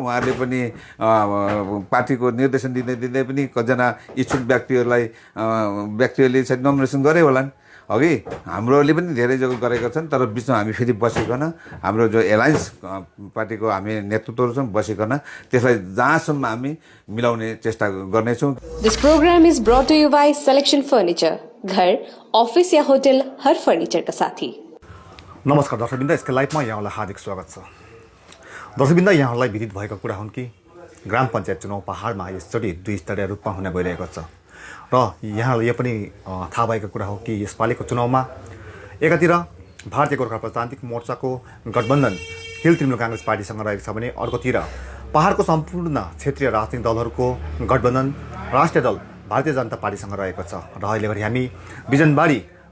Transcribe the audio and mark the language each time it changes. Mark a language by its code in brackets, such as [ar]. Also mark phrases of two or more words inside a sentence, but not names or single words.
[ne] उहाँहरूले पनि पार्टीको निर्देशन दिँदै दिँदै पनि कतिजना इच्छुक व्यक्तिहरूले चाहिँ नोमिनेसन गरे होलान्। अघि हाम्रोले पनि धेरै जग्गा गरेका छन्, तर बिचमा हामी फेरि बसिकन हाम्रो जो एलायन्स पार्टीको हामी नेतृत्वहरू छौँ बसिकन त्यसलाई जहाँसम्म हामी मिलाउने चेष्टा गर्नेछौँ। [en] this program is brought to you by Selection Furniture, [hi] घर, ऑफिस या होटल, हर फर्नीचर का साथी। [ne] नमस्कार दर्शकवृन्द, यसको लाइभमा यहाँलाई हार्दिक स्वागत छ। दर्शकवृन्द, यहाँलाई विदित भएको कुरा हुन् कि ग्राम पञ्चायत चुनाव पहाडमा यसचोटि 2 स्तरीय रूपमा हुन गइरहेको छ र यहाँलाई यो पनि थाहा भएको कुरा हो कि यसपालिको चुनावमा एकातिर भारतीय गोर्खा प्रजातान्त्रिक मोर्चाको गठबन्धन हिल तृणमूल काङ्ग्रेस पार्टीसँग रहेको छ भने अर्कोतिर पहाडको सम्पूर्ण क्षेत्रीय राजनीतिक दलहरूको गठबन्धन राष्ट्रिय दल भारतीय जनता पार्टीसँग रहेको छ र अहिलेघरि हामी बिजनबारी